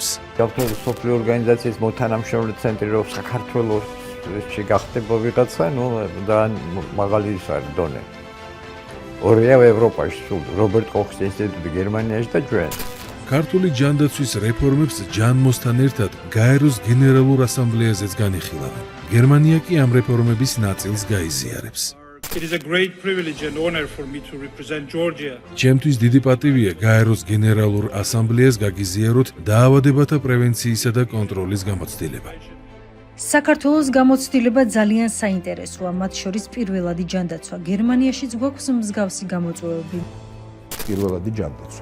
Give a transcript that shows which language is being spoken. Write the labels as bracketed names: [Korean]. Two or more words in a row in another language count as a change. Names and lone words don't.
[Georgian] საქართველოს სოფლიო ორგანიზაციის მოთანამშრომელი ცენტრი რო საქართველოსში გახდება ვიღაცა, და მაღალი ის არის დონე. ორია ევროპაში სულ რობერტ კოხის ინსტიტუტი გერმანიაში და ჩვენ. ქართული ჯანდაცვის რეფორმებს ჯანმოსთან ერთად გაეროს გენერალურ ასამბლეაზეც განიხილავენ. გერმანია კი ამ რეფორმების ნაწილს გაიზიარებს. [English] It is a great privilege and honor for me to represent Georgia. [Georgian] ჩემთვის დიდი პატივია გაეროს გენერალურ ასამბლეას გაგიზიაროთ დაავადებათა პრევენციისა და კონტროლის გამოცდილება. საქართველოს გამოცდილება ძალიან საინტერესოა, მათ შორის პირველადი ჯანდაცვა. გერმანიაშიც გვაქვს მსგავსი გამოწვევები. პირველადი ჯანდაცვა.